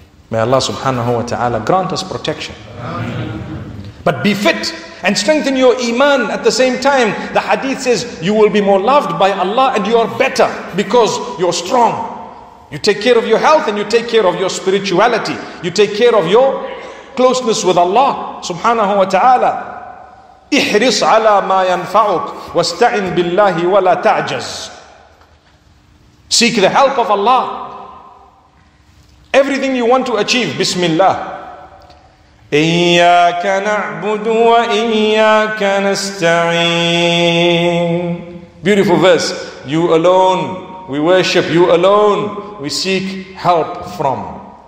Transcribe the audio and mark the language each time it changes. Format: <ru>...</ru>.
<en>May Allah subhanahu wa ta'ala grant us protection. But be fit and strengthen your iman at the same time. The hadith says you will be more loved by Allah and you are better because you're strong. You take care of your health and you take care of your spirituality. You take care of your closeness with Allah subhanahu wa ta'ala.</en> <ar>احرص على ما ينفعك واستعن بالله ولا تعجز.</ar> <en>Seek the help of Allah. Everything you want to achieve, Bismillah.</en> <ar>إياك نعبد وإياك نستعين.</ar> <en>Beautiful verse. You alone, we worship. You alone, we seek help from.</en>